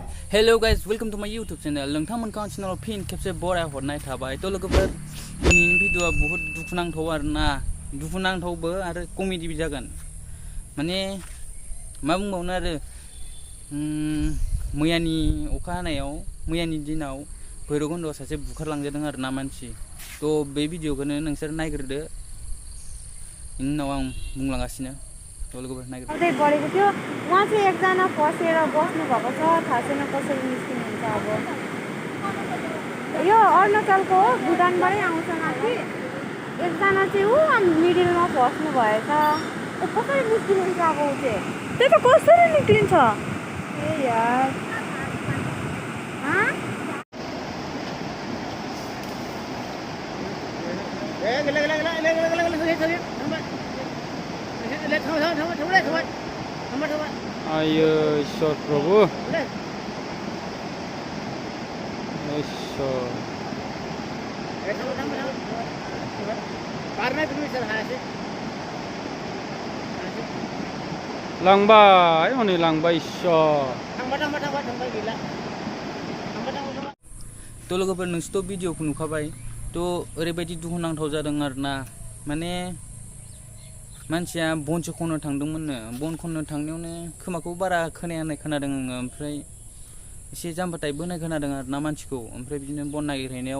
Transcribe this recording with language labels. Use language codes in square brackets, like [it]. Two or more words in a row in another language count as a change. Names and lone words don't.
[en] Hello guys, welcome to my YouTube channel. [brx] नोंथांमोनखौ channel फिन खेबसे बराय हरनाय थाबाय। तो लोगोफोर दिनैनि भिडिअआ बहुत दुखुनांथाव आरोना, दुखुनांथावबो आरो कमेडिबो जागोन। माने मा बुंबावनो आरो मैयानि अखा हानायाव मैयानि दिनाव भैरबकुन्द'आव सासे बुखारलांजादों आरोना मानसि। तो बे भिडिअखौनो नोंसोर नायग्रोदो। बेनि उनाव आं बुंलांगासिनो। [ne] अझै बढेको थियो उहाँ चाहिँ एकजना फसेर बस्नु भएको छ थाहा छैन कसरी निस्किनुहुन्छ अब यो अरुणाचलको हो भुटानबाटै आउँछ माथि एकजना चाहिँ उ मिडलमा फस्नु भएछ कसरी निस्किनुहुन्छ अब उ चाहिँ त्यही त कसरी निस्किन्छ ए यार [brx] Ayo, short probo. Short. Langbai, ini langbai short. तो लोगोफोर नोंसोरथ' भिडिअखौ नुखाबाय तो ओरैबायदि दुखुनांथाव जादों आरोना माने मानसिया बनसो खननो थांदोंमोननो बन खननो थांनायावनो खोमाखौ बारा खोनायानाय खोनादों आङो ओमफ्राय एसे जाम्फाथाय बोनाय खोनादों आरोना मानसिखौ ओमफ्राय बिदिनो बन नागिरहैनायाव